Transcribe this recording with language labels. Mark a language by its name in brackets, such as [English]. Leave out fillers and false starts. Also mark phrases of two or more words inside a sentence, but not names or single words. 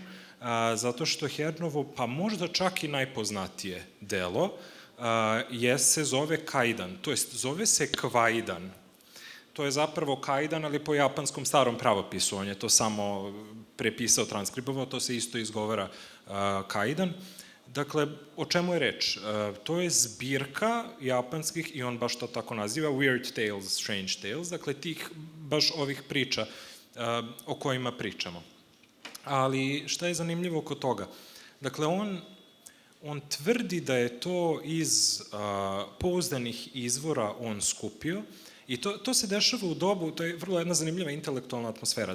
[Serbian] Zato što Hearnovo, pa možda čak i najpoznatije delo, se zove Kaidan, to jest zove se Kvaidan. To je zapravo Kaidan, ali po japanskom starom pravopisu, on je to samo prepisao, transkribovao, to se isto izgovara Kaidan. Dakle, o čemu je reč? To je zbirka japanskih, i on baš to tako naziva, [English] weird tales, strange tales, [Serbian] dakle, baš ovih priča o kojima pričamo. Ali šta je zanimljivo oko toga? Dakle, on tvrdi da je to iz pouzdanih izvora on skupio i to se dešava u dobu, to je vrlo jedna zanimljiva intelektualna atmosfera.